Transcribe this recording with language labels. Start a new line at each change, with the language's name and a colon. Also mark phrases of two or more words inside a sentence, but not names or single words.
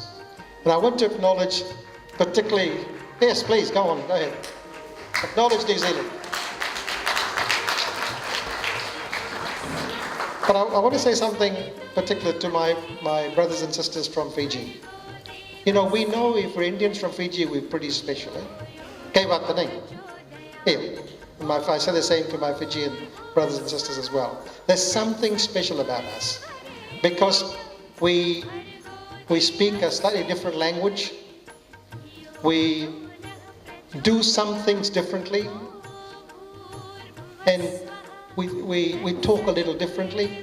English: And I want to acknowledge particularly, yes please, go on, go ahead. Acknowledge New Zealand. But I want to say something particular to my brothers and sisters from Fiji. You know, we know if we're Indians from Fiji, we're pretty special. Kei wata nahi? Yeah. I say the same to my Fijian brothers and sisters as well. There's something special about us because we speak a slightly different language. We do some things differently, and we talk a little differently.